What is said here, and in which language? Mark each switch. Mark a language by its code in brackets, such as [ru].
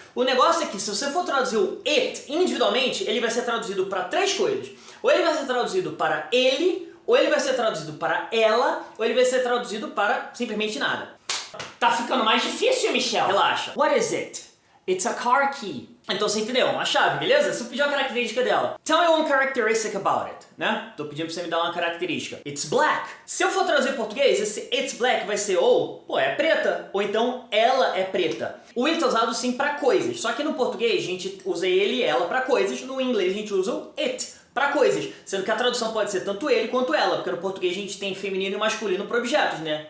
[pt] O negócio é que se você for traduzir o it individualmente, ele vai ser traduzido para três coisas. Ou ele vai ser traduzido para ele, ou ele vai ser traduzido para ela, ou ele vai ser traduzido para simplesmente nada. Tá ficando mais difícil, Michel. Relaxa. [en] What is it? It's a car key. [pt] Então você entendeu? Uma chave, beleza? Se eu pedir uma característica dela. [en] Tell me one characteristic about it, [pt] né? Tô pedindo pra você me dar uma característica. [en] It's black. [pt] Se eu for traduzir em português, esse it's black vai ser ou, pô, é preta. Ou então, ela é preta. O it é usado sim pra coisas. Só que no português a gente usa ele e ela pra coisas. No inglês a gente usa o it para coisas, sendo que a tradução pode ser tanto ele quanto ela, porque no português a gente tem feminino e masculino para objetos, né?